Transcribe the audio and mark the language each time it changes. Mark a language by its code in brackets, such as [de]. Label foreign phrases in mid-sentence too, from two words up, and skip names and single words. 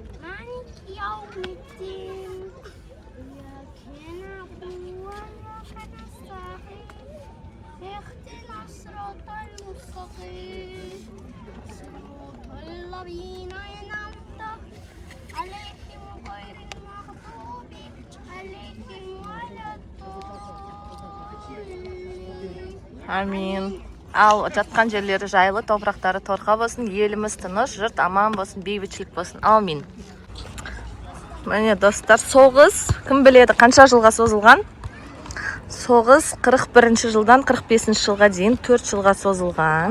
[ar] مالك يوم الدين إياك نعبد وإياك نستعين اهدنا الصراط المستقيم صراط الذين أنعمت عليهم غير المغضوب عليهم ولا [kk] Амин. Ал жатқан жерлері жайлы, топырақтары торқа болсын, еліміз тыныш, жұрт аман болсын, бейбітшілік болсын. Амин. Міне достар, соғыс кім біледі қанша жылға созылған? Соғыс 41 жылдан 45 жылға дейін 4 жылға созылған.